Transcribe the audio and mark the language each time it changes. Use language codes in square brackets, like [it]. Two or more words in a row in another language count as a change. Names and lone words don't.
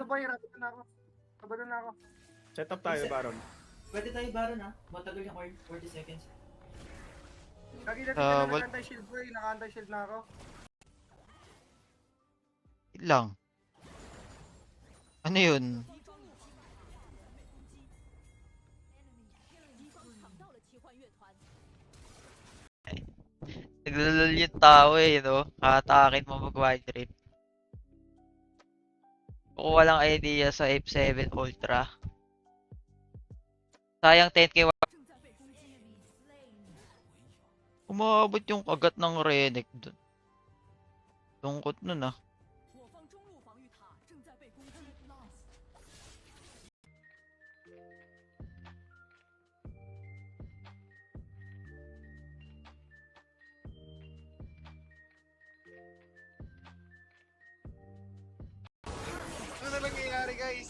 [tl] Ano ba, hirapin na ako. Kabalo na ako. Set up tayo, Baron. pwede tayo Baron ah. Matagal yung 40 seconds. Nakita Ah, na wal- naka-anti-shield bro, naka-anti-shield na ako. Wait lang. Ano yun? [zh] 敌方抢到了奇幻乐团， [tl] Naglalal yung tao eh, no? Katakin mo mag- [en] wide trip. [tl] Kung walang idea sa F7 Ultra. Sayang 10k [zh] 正在被攻击。 [tl] umabot yung kagat ng Renek dun. Lungkot nun ah. [zh] 我方中路防御塔正在被攻击。 [tl] Ano na nangyayari guys?